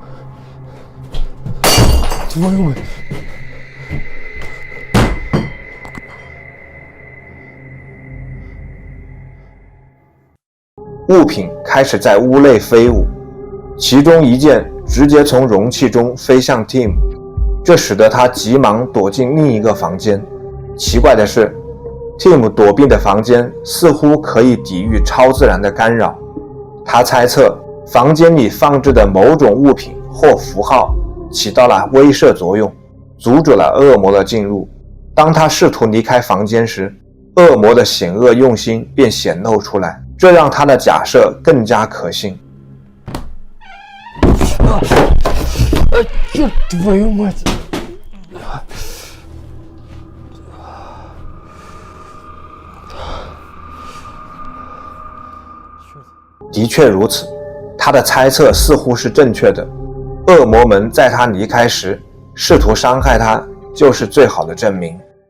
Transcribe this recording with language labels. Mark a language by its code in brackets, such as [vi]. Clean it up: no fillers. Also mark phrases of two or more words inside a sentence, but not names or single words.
[ru] Твою мать. [zh] 物品开始在屋内飞舞，其中一件直接从容器中飞向 Tim， 这使得他急忙躲进另一个房间。奇怪的是 ，Tim 躲避的房间似乎可以抵御超自然的干扰。他猜测房间里放置的某种物品或符号起到了威慑作用，阻止了恶魔的进入。当他试图离开房间时，恶魔的险恶用心便显露出来，这让他的假设更加可信。 [ru] Черт, твою мать. [zh] 的确如此，他的猜测似乎是正确的。恶魔们在他离开时试图伤害他，就是最好的证明。